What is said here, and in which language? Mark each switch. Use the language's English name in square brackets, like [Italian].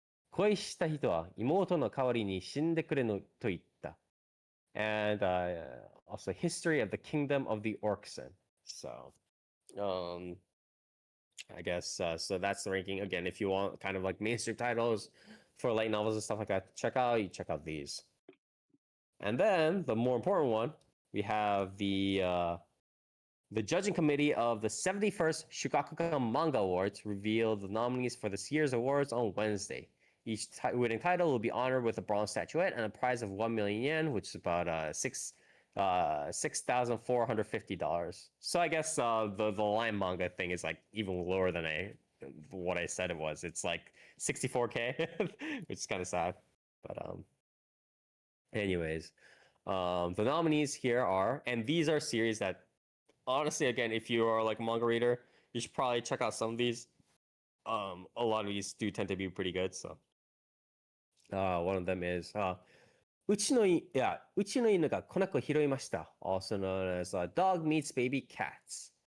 [Japanese] 恋した人は妹の代わりに死んでくれのと言った。 [English] And also History of the Kingdom of the Orcsen. So, I guess so that's the ranking. Again, if you want kind of like mainstream titles for light novels and stuff like that, check out these. And then the more important one, we have the judging committee of the 71st Shugakukan Manga Awards revealed the nominees for this year's awards on Wednesday. Each winning title will be honored with a bronze statuette and a prize of 1 million yen, which is about $6,450. So I guess the line manga thing is like even lower than what I said it was. It's like 64K, which is kind of sad. But anyways, the nominees here are, and these are series that honestly, again, if you are like a manga reader, you should probably check out some of these. A lot of these do tend to be pretty good. So one of them is うちの犬が子猫を拾いました. Also known as Dog Meets Baby Cats.